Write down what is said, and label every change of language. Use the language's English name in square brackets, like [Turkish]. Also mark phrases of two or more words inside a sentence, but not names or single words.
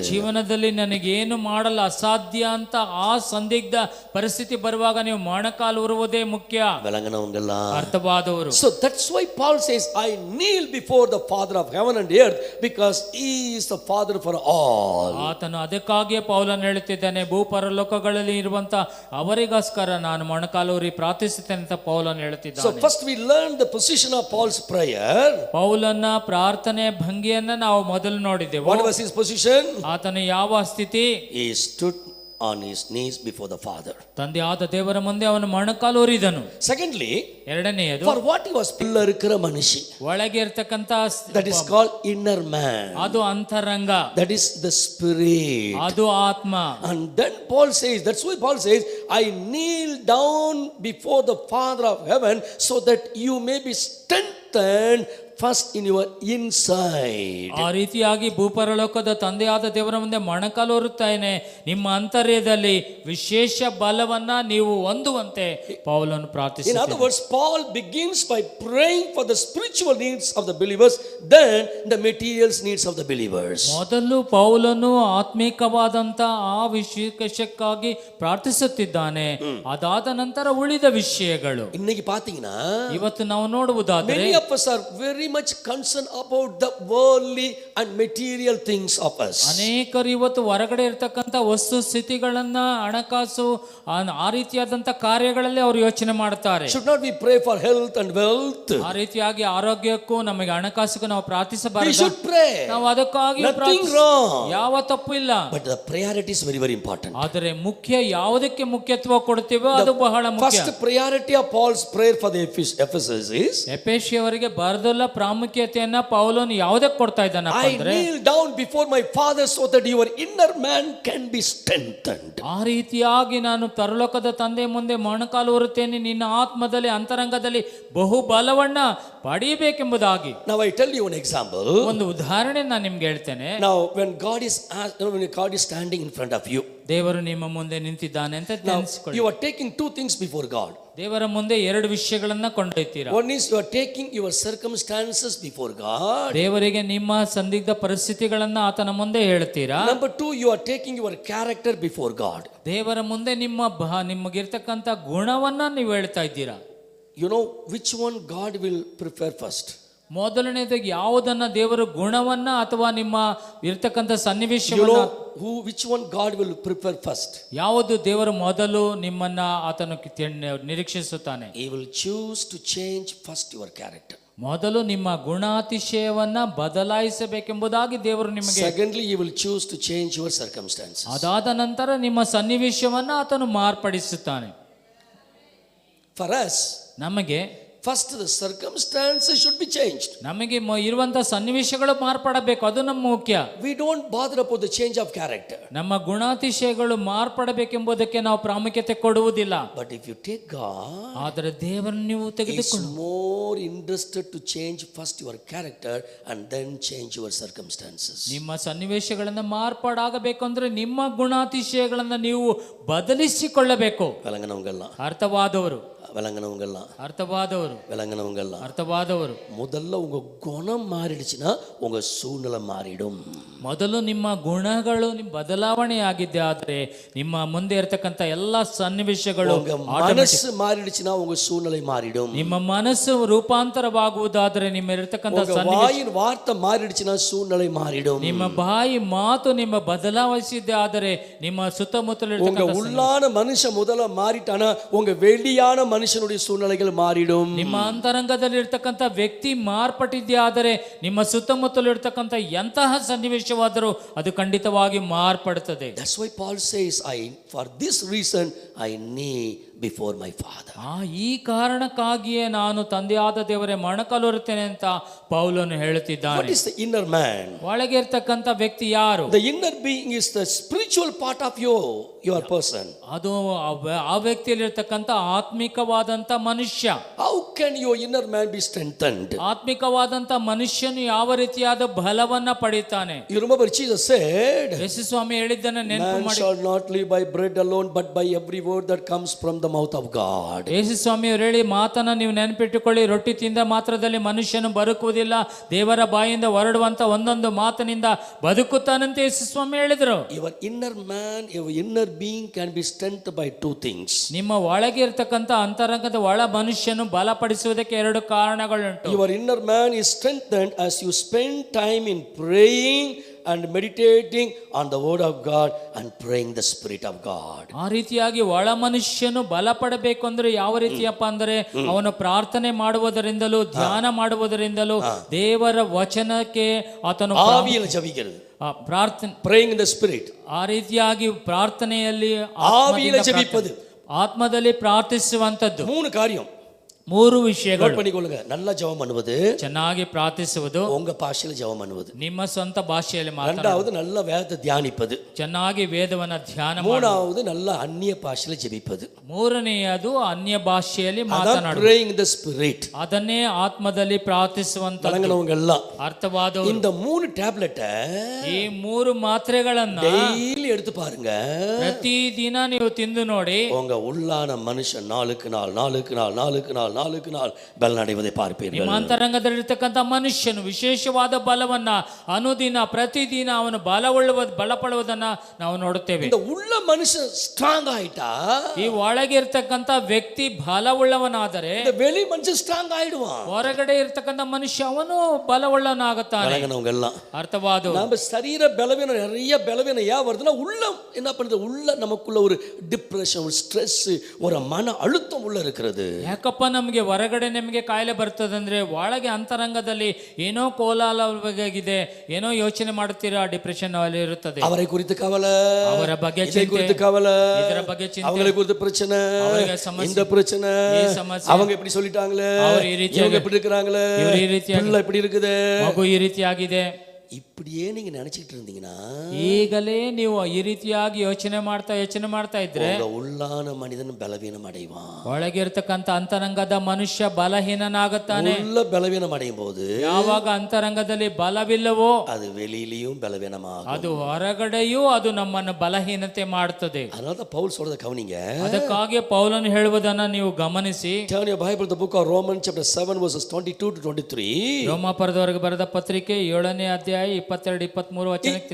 [Kannada] ಜೀವನದಲ್ಲಿ ನನಗೆ ಏನು ಮಾಡಲು ಅಸಾಧ್ಯ ಅಂತ ಆ ಸಂದಿಗ್ಧ ಪರಿಸ್ಥಿತಿ ಬರುವಾಗ ನೀವು ಮೊಣಕಾಲು ಉರುವುದೇ ಮುಖ್ಯ. [Tamil] விளங்கினவங்க [Kannada] ಅರ್ಥವಾದವರು. [English] So that's why Paul says, I kneel before the Father of heaven and earth, because he is the Father for all. [Kannada] ಆತನು ಅದಕ್ಕಾಗಿಯೇ ಪೌಲನು ಹೇಳುತ್ತಿದ್ದಾನೆ, ಭೂಪರಲೋಕಗಳಲ್ಲಿ ಇರುವಂತ ಅವರಿಗೋಸ್ಕರ ನಾನು ಮೊಣಕಾಲೂರಿ ಪ್ರಾರ್ಥಿಸುತ್ತೇನೆ ಅಂತ ಪೌಲನು ಹೇಳುತ್ತಿದ್ದಾನೆ. [English] So first we learn the position of Paul's prayer. [Kannada] ಪೌಲನ ಪ್ರಾರ್ಥನೆ ಭಂಗಿಯನ್ನ ನಾವು ಮೊದಲು ನೋಡಿದ್ದೆವು. [English] What was his position? [Kannada] ಆತನ ಯಾವ ಸ್ಥಿತಿ? [English] He stood on his knees before the Father. [Kannada] ತಂದೆಯಾದ ದೇವರ ಮುಂದೆ ಅವನು ಮೊಣಕಾಲು ಊರಿದನು. [English] Secondly, [Kannada] ಎರಡನೆಯದು [English] for what he was [Kannada] ಇಲ್ಲರಿಕರ ಮನುಷ್ಯ. ಒಳಗೆ ಇರ್ತಕ್ಕಂತ [English] That is called inner man. [Kannada] ಅದು ಅಂತರಂಗ, [English] That is the spirit. [Kannada] ಅದು ಆತ್ಮ. [English] And then Paul says, that's why Paul says, I kneel down before the Father of heaven so that you may be strengthened first in your inside. [Kannada] ಆ ರೀತಿಯಾಗಿ ಭೂಪರಲೋಕದ ತಂದೆಯಾದ ದೇವರ ಮುಂದೆ ಮೊಣಕಾಲು ಊರುತ್ತೇನೆ, ನಿಮ್ಮ ಅಂತರ್ಯದಲ್ಲಿ ವಿಶೇಷ ಬಲವನ್ನ ನೀವು ಹೊಂದುವಂತೆ ಪೌಲನು [English] In other [Kannada] ಪ್ರಾರ್ಥಿಸುತ್ತಾನೆ. [English] words, Paul begins by praying for the spiritual needs of the believers, then the material needs of the believers. [Kannada] ಮೊದಲು ಪೌಲನು ಆತ್ಮಿಕವಾದಂತ ಆ ವಿಷಯಕ್ಕಾಗಿ ಪ್ರಾರ್ಥಿಸುತ್ತಿದ್ದಾನೆ, ಅದಾದ ನಂತರ ಉಳಿದ ವಿಷಯಗಳು. [Tamil] இன்னைக்கு பாத்தீங்கன்னா [Kannada] ಇವತ್ತು ನಾವು ನೋಡುವುದಾದರೆ [English] many of us are very much concerned about the worldly and material things of us. [Kannada] ಅನೇಕರು ಇವತ್ತು ಹೊರಗಡೆ ಇರ್ತಕ್ಕಂಥ ವಸ್ತು ಸ್ಥಿತಿಗಳನ್ನ, ಹಣಕಾಸು, ಆ ರೀತಿಯಾದಂತ ಕಾರ್ಯಗಳಲ್ಲಿ ಅವರು ಯೋಚನೆ ಮಾಡ್ತಾರೆ. [English] Should not we pray for health and wealth? [Kannada] ಆ ರೀತಿಯಾಗಿ ಆರೋಗ್ಯಕ್ಕೂ ನಮಗೆ ಹಣಕಾಸಿಗೂ ನಾವು [English] We [Kannada] ಪ್ರಾರ್ಥಿಸಬಾರದು. [English] should pray. [Kannada] ನಾವು ಅದಕ್ಕಾಗಿ [English] Nothing wrong. [Kannada] ಯಾವ ತಪ್ಪು ಇಲ್ಲ. [English] But the priority is very, very important. [Kannada] ಆದರೆ ಮುಖ್ಯ ಯಾವುದಕ್ಕೆ ಮುಖ್ಯತ್ವ ಕೊಡ್ತೀವೋ ಅದು ಬಹಳ ಮುಖ್ಯ. [English] First priority of Paul's prayer for the Ephesus is, [Kannada] ಎಫೆಸಿಯವರಿಗೆ ಬರೆದಲ್ಲ ಪ್ರಾಮುಖ್ಯತೆಯನ್ನ ಪೌಲನು ಯಾವುದಕ್ಕೆ ಕೊಡ್ತಾ ಇದ್ದಾನಪ್ಪ [English] I [Kannada] ಅಂದ್ರೆ, [English] kneel down before my Father so that your inner man can be strengthened. [Kannada] ಆ ರೀತಿಯಾಗಿ ನಾನು ಪರಲೋಕದ ತಂದೆ ಮುಂದೆ ಮೊಣಕಾಲು ಊರುತ್ತೇನೆ, ನಿನ್ನ ಆತ್ಮದಲ್ಲಿ ಅಂತರಂಗದಲ್ಲಿ ಬಹು ಬಲವನ್ನ ಪಡೆಯಬೇಕೆಂಬುದಾಗಿ. [English] Now I tell you one example. [Kannada] ಒಂದು ಉದಾಹರಣೆ ನಾನು ನಿಮ್ಗೆ ಹೇಳ್ತೇನೆ. [English] Now when God is standing in front of you, [Kannada] ದೇವರು ನಿಮ್ಮ ಮುಂದೆ ನಿಂತಿದ್ದಾನೆ ಅಂತ [English] now [Kannada] ನೆನೆಸಿಕೊಳ್ಳಿ. [English] you are taking two things before God. [Kannada] ದೇವರ ಮುಂದೆ ಎರಡು ವಿಷಯಗಳನ್ನ ಕೊಂಡೊಯ್ತೀರಾ. [English] One is you are taking your circumstances before God. [Kannada] ದೇವರಿಗೆ ನಿಮ್ಮ ಸಂದಿಗ್ಧ ಪರಿಸ್ಥಿತಿಗಳನ್ನ ಆತನ ಮುಂದೆ ಹೇಳ್ತೀರಾ. [English] Number two, you are taking your character before God. [Kannada] ದೇವರ ಮುಂದೆ ನಿಮಗಿರ್ತಕ್ಕಂಥ ಗುಣವನ್ನ ನೀವು ಹೇಳ್ತಾ ಇದ್ದೀರಾ. [English] You know which one God will prefer first? [Kannada] ಮೊದಲನೇದಾಗಿ ಯಾವುದನ್ನ ದೇವರು ಗುಣವನ್ನ ಅಥವಾ ನಿಮ್ಮ ಇರ್ತಕ್ಕಂಥ [English] You [Kannada] ಸನ್ನಿವೇಶವನ್ನ, [English] know which one God will prefer first? [Kannada] ಯಾವುದು ದೇವರು ಮೊದಲು ನಿಮ್ಮನ್ನ ಆತನು ನಿರೀಕ್ಷಿಸುತ್ತಾನೆ. [English] He will choose to change first your character. [Kannada] ಮೊದಲು ನಿಮ್ಮ ಗುಣಾತಿಶಯವನ್ನ ಬದಲಾಯಿಸಬೇಕೆಂಬುದಾಗಿ ದೇವರು ನಿಮಗೆ. [English] Secondly, he will choose to change your circumstances. [Kannada] ಅದಾದ ನಂತರ ನಿಮ್ಮ ಸನ್ನಿವೇಶವನ್ನ ಆತನು ಮಾರ್ಪಡಿಸುತ್ತಾನೆ. [English] For us, [Kannada] ನಮಗೆ [English] first the circumstances should be changed. [Kannada] ನಮಗೆ ಇರುವಂತ ಸನ್ನಿವೇಶಗಳು ಮಾರ್ಪಡಬೇಕು, ಅದು ನಮ್ಮ ಮುಖ್ಯ. [English] We don't bother about the change of character. [Kannada] ನಮ್ಮ ಗುಣಾತಿಶಯಗಳು ಮಾರ್ಪಡಬೇಕೆಂಬುದಕ್ಕೆ ನಾವು ಪ್ರಾಮುಖ್ಯತೆ ಕೊಡುವುದಿಲ್ಲ. [English] But if you take God, [Kannada] ಆದರೆ ದೇವರನ್ನು ನೀವು [English] He is [Kannada] ತೆಗೆದುಕೊಂಡು [English] more interested to change first your character and then change your circumstances. [Kannada] ನಿಮ್ಮ ಸನ್ನಿವೇಶಗಳನ್ನ ಮಾರ್ಪಾಡಾಗಬೇಕು ಅಂದ್ರೆ ನಿಮ್ಮ ಗುಣಾತಿಶಯಗಳನ್ನ ನೀವು ಬದಲಿಸಿಕೊಳ್ಳಬೇಕು. [Tamil] விளங்கினவங்கல்ல [Kannada] ಅರ್ಥವಾದವರು [Tamil] விளங்கினவங்கல்ல [Kannada] ಅರ್ಥವಾದವರು [Tamil] விளங்கினவங்கல்ல [Kannada] ಅರ್ಥವಾದವರು [Tamil] முதல்ல உங்க குணம் மாறிடுச்சுன்னா உங்க சூழ்நிலை மாறிடும். [Kannada] ಮೊದಲು ನಿಮ್ಮ ಗುಣಗಳು ನಿಮ್ಮ ಬದಲಾವಣೆ ಆಗಿದ್ದೆ ಆದ್ರೆ ನಿಮ್ಮ ಮುಂದೆ ಇರತಕ್ಕಂತ ಎಲ್ಲಾ ಸನ್ನಿವೇಶಗಳು [Tamil] உங்க மனசு மாறிடுச்சுன்னா உங்க சூழ்நிலை மாறிடும். [Kannada] ನಿಮ್ಮ ಮನಸ್ಸು ರೂಪಾಂತರವಾಗುವುದಾದ್ರೆ ನಿಮ್ಮ ಇರತಕ್ಕಂತ [Tamil] உங்க வாயின் வார்த்தை மாறிடுச்சுன்னா சூழ்நிலை மாறிடும். [Kannada] ನಿಮ್ಮ ಬಾಯಿ ಮಾತು ನಿಮ್ಮ ಬದಲಾಯಿಸಿದ್ದೆ ಆದರೆ ನಿಮ್ಮ ಸುತ್ತಮುತ್ತಲ [Tamil] உங்க உள்ளான மனுஷன் முதல்ல மாறிட்டானா உங்க வெளியான ಮನುಷ್ಯನುடைய ಸೂழ்நிலைகள் மாறிடும். [Kannada] ನಿಮ್ಮ ಅಂತರಂಗದಲ್ಲಿ ಇರ್ತಕ್ಕಂಥ ವ್ಯಕ್ತಿ ಮಾರ್ಪಟ್ಟಿದ್ದೆ ಆದರೆ ನಿಮ್ಮ ಸುತ್ತಮುತ್ತಲು ಇರ್ತಕ್ಕಂಥ ಎಂತಹ ಸನ್ನಿವೇಶವಾದರೂ ಅದು ಖಂಡಿತವಾಗಿ ಮಾರ್ಪಡುತ್ತದೆ. [English] That's why Paul says, for this reason I kneel before my Father. [Kannada] ಈ ಕಾರಣಕ್ಕಾಗಿಯೇ ನಾನು ತಂದೆಯಾದ ದೇವರೇ ಮೊಣಕಾಲೂರುತ್ತೇನೆ ಅಂತ ಪೌಲನು ಹೇಳುತ್ತಿದ್ದಾನೆ. [English] What is the inner man? [Kannada] ಒಳಗೆ ಇರ್ತಕ್ಕಂಥ ವ್ಯಕ್ತಿ ಯಾರು? [English] The inner being is the spiritual part of your person. [Kannada] ಅದು ಆ ವ್ಯಕ್ತಿಯಲ್ಲಿ ಇರ್ತಕ್ಕಂಥ ಆತ್ಮಿಕವಾದಂತ ಮನುಷ್ಯ. [English] How can your inner man be strengthened? [Kannada] ಆತ್ಮಿಕವಾದಂತ ಮನುಷ್ಯನು ಯಾವ ರೀತಿಯಾದ ಬಲವನ್ನ ಪಡೆಯುತ್ತಾನೆ? [English] You remember Jesus said, [Kannada] ಯೇಸು ಸ್ವಾಮಿ ಹೇಳಿದ್ದನ್ನ ನೆನಪು [English] man [Kannada] ಮಾಡಿ. [English] shall not live by bread alone but by every word that comes from the mouth of God. [Kannada] ಯೇಸು ಸ್ವಾಮಿ ಅವರು ಹೇಳಿ ಮಾತನ್ನ ನೀವು ನೆನಪಿಟ್ಟುಕೊಳ್ಳಿ, ರೊಟ್ಟಿ ತಿಂದ ಮಾತ್ರದಲ್ಲಿ ಮನುಷ್ಯನು ಬದುಕುವುದಿಲ್ಲ, ದೇವರ ಬಾಯಿಂದ ಹೊರಡುವಂತ ಒಂದೊಂದು ಮಾತಿನಿಂದ ಬದುಕುತ್ತಾನಂತ ಯೇಸು ಸ್ವಾಮಿ ಹೇಳಿದರು. [English] Your inner man, your inner being can be strengthened by two things. [Kannada] ನಿಮ್ಮ ಒಳಗೆ ಇರ್ತಕ್ಕಂಥ ಅಂತರಂಗದ ಒಳ ಮನುಷ್ಯನು ಬಲಪಡಿಸುವುದಕ್ಕೆ ಎರಡು ಕಾರಣಗಳುಂಟು. [English] Your inner man is strengthened as you spend time in praying and meditating on the word of God and praying the Spirit of God. [Kannada] ಆ ರೀತಿಯಾಗಿ ಒಳ ಮನುಷ್ಯನು ಬಲಪಡಬೇಕು ಅಂದ್ರೆ ಯಾವ ರೀತಿಯಪ್ಪ ಅಂದರೆ ಅವನು ಪ್ರಾರ್ಥನೆ ಮಾಡುವುದರಿಂದಲೂ ಧ್ಯಾನ ಮಾಡುವುದರಿಂದಲೂ ದೇವರ ವಚನಕ್ಕೆ ಆತನು [Tamil] ஆவியில ஜெபிக்கிறது. [Kannada] ಪ್ರಾರ್ಥನೆ [English] Praying in the Spirit. [Kannada] ಆ ರೀತಿಯಾಗಿ ಪ್ರಾರ್ಥನೆಯಲ್ಲಿ [Tamil] ஆவியில ஜெபிப்பது. [Kannada] ಆತ್ಮದಲ್ಲಿ ಪ್ರಾರ್ಥಿಸುವಂತದ್ದು [Tamil] 3 காரியம். [Kannada] 3 ವಿಷಯಗಳು. [Tamil] நோட் பண்ணிக்கொள்ளுங்க. நல்ல ஜெபம் பண்ணுவது, [Kannada] ಚೆನ್ನಾಗಿ ಪ್ರಾರ್ಥಿಸುವುದು, [Tamil] உங்க ಭಾಷೆಯಲ್ಲಿ ஜெபம் பண்ணுவது, [Kannada] ನಿಮ್ಮ ಸ್ವಂತ ಭಾಷೆಯಲ್ಲಿ ಮಾತನಾಡುವುದು, [Tamil] இரண்டாவது நல்ல வேதத்தை தியானிப்பது, [Kannada] ಚೆನ್ನಾಗಿ ವೇದವನ್ನ ಧ್ಯಾನ ಮಾಡುವುದು, [Tamil] மூணாவது நல்ல அந்நிய ಭಾಷೆಯಲ್ಲಿ ஜெபிப்பது. [Kannada] ಮೂರನೆಯದು ಅನ್ಯ ಭಾಷೆಯಲ್ಲಿ ಮಾತನಾಡುವುದು. [English] praying in the Spirit. [Kannada] ಅದನ್ನೇ ಆತ್ಮದಲ್ಲಿ ಪ್ರಾರ್ಥಿಸುವಂತದ್ದು. [Tamil] வணங்குனவங்க எல்லாம் [Kannada] ಅರ್ಥವಾದವರು [Tamil] இந்த 3 ಟ್ಯಾಬ್ಲೆಟ್ [Kannada] ಈ 3 ಮಾತ್ರೆಗಳನ್ನ [Tamil] டெய்லி எடுத்து பாருங்க. [Kannada] ಪ್ರತಿದಿನ ನೀವು ತಿಂದು ನೋಡಿ, [Tamil] உங்க உள்ளான மனுஷன் நாளுக்கு நாள் பலனடைவதை பார்ப்பீர்கள். [Kannada] ನಿಮ್ಮ ಅಂತರಂಗದಲ್ಲಿರ್ತಕ್ಕಂಥ ಮನುಷ್ಯನು ವಿಶೇಷವಾದ ಬಲವನ್ನ ಅನುದಿನ ಪ್ರತಿದಿನ ಅವನು ಬಲಪಡುವುದನ್ನ ನಾವು ನೋಡುತ್ತೇವೆ. [Tamil] இந்த உள்ள மனுஷன் ஸ்ட்ராங் ஆயிட்டா, [Kannada] ಈ ಒಳಗೆ ಇರ್ತಕ್ಕಂಥ ವ್ಯಕ್ತಿ ಬಲವುಳ್ಳವನಾದರೆ [Tamil] இந்த வெளி மனுஷன் ஸ்ட்ராங் ஆயிடுவான். [Kannada] ಹೊರಗಡೆ ಇರ್ತಕ್ಕಂಥ ಮನುಷ್ಯ ಅವನು ಬಲವುಳ್ಳವನಾಗುತ್ತಾನೆ. [Tamil] வணங்குனவங்க எல்லாம் [Kannada] ಅರ್ಥವಾದ [Tamil] நம்ம சரீர பலவீனம், நிறைய பலவீனம் ஏன் வருதுன்னா உள்ளம் என்ன பண்ணுது, உள்ள நமக்குள்ள ஒரு டிப்ரெஷன், ஒரு ஸ்ட்ரெஸ், ஒரு மன அழுத்தம் உள்ள இருக்கிறது. [Kannada] ಯಾಕಪ್ಪ ನಮಗೆ ಹೊರಗಡೆ ನಮಗೆ ಕಾಯಿಲೆ ಬರ್ತದಂದ್ರೆ ಒಳಗೆ ಅಂತರಂಗದಲ್ಲಿ ಏನೋ ಕೋಲಾಹಲವಾಗಿದೆ, ಏನೋ ಯೋಚನೆ ಮಾಡುತ್ತೀರಾ, ಡಿಪ್ರೆಷನ್ ಅಲ್ಲಿ ಇರುತ್ತದೆ. [Tamil] அவரை குறித்து கவலை, [Kannada] ಅವರ ಬಗ್ಗೆ [Tamil] இதை [Kannada] ಚಿಂತೆ, [Tamil] குறித்து கவலை, [Kannada] ಇದರ ಬಗ್ಗೆ ಚಿಂತೆ, [Tamil] அவங்களை குறித்து பிரச்சனை, [Kannada] ಅವರಿಗೆ ಸಮಸ್ಯೆ, [Tamil] இந்த பிரச்சனை, [Kannada] ಈ ಸಮಸ್ಯೆ, [Tamil] அவங்க எப்படி சொல்லிட்டாங்களே, [Kannada] ಅವರು ಈ ರೀತಿಯಾಗಿ, [Tamil] இவங்க எப்படி இருக்கிறாங்களே, [Kannada] ಇವರು ಈ ರೀತಿಯಾಗಿ, [Tamil] பிள்ளை எப்படி இருக்குது, [Kannada] ಮಗು ಈ ರೀತಿಯಾಗಿದೆ. [Tamil] இப்படியே நீங்க நினைச்சிட்டு இருந்தீங்கன்னா [Kannada] ಈಗಲೇ ನೀವು ಈ ರೀತಿಯಾಗಿ ಯೋಚನೆ ಮಾಡ್ತಾ ಇದ್ರೆ [Tamil] உங்க உள்ளான மனிதன் பலவீனம் அடைவான். [Kannada] ಒಳಗಿರ್ತಕ್ಕಂಥ ಅಂತರಂಗದ ಮನುಷ್ಯ ಬಲಹೀನನಾಗುತ್ತಾನೆ. [Tamil] உள்ள பலவீனம் அடையும் போது [Kannada] ಯಾವಾಗ ಅಂತರಂಗದಲ್ಲಿ ಬಲವಿಲ್ಲವೋ [Tamil] அது வெளியிலயும் பலவீனமாகும். [Kannada] ಅದು ಹೊರಗಡೆಯೂ ಅದು ನಮ್ಮನ್ನು ಬಲಹೀನತೆ ಮಾಡುತ್ತದೆ. [Tamil] அதனால பவுல் சொல்றத கவனிங்க. [Kannada] ಅದಕ್ಕಾಗಿ ಪೌಲನು ಹೇಳುವುದನ್ನ ನೀವು ಗಮನಿಸಿ. [English] Turn your Bible to the book of Romans chapter 7 verses 22 to 23. [Kannada] ರೋಮಾಪುರದವರೆಗೆ ಬರೆದ ಪತ್ರಿಕೆ 7ನೇ ಅಧ್ಯಾಯ 22-23 ವಚನಕ್ಕೆ